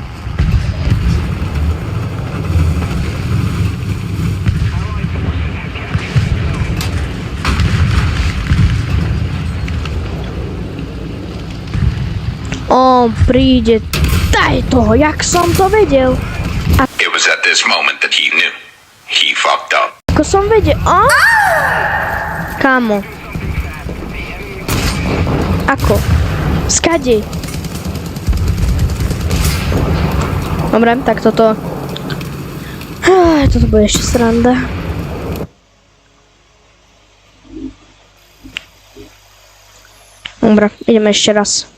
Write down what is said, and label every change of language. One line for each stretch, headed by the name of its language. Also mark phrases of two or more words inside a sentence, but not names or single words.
Slovak: On príde. Daj toho, jak som to vedel.
English: It was at this moment that he knew. He fucked up.
Slovak: Ako som vedel. Kámo. Ako? Skade? Dobre, tak toto... Toto bude ešte sranda. Dobre, ideme ešte raz.